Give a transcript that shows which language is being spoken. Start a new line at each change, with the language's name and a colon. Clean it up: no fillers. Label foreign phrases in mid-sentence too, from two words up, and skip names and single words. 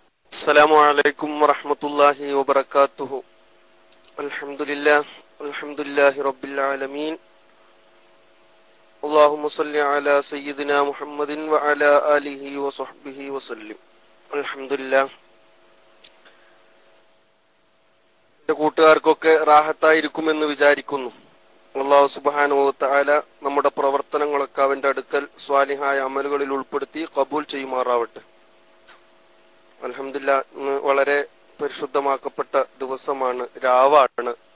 Arabic: السلام عليكم ورحمة الله وبركاته. الحمد لله رب العالمين. اللهم صل على سيدنا محمد وعلى آله وصحبه وسلم. الحمد لله.
Malayalam: എന്റെ കൂട്ടുകാർക്കൊക്കെ റാഹത്തായിരിക്കുമെന്ന് വിചാരിക്കുന്നു.
Arabic: الله سبحانه وتعالى
Malayalam: നമ്മുടെ പ്രവർത്തനങ്ങളൊക്കെ അവന്റെ അടുക്കൽ സ്വാലിഹായ അമലുകളിൽ ഉൾപ്പെടുത്തി ഖബൂൽ ചെയ്യുമാറാവട്ടെ.
Arabic: الحمد لله,
Malayalam: ഇന്ന് വളരെ പരിശുദ്ധമാക്കപ്പെട്ട ദിവസമാണ്, രാവാണ്.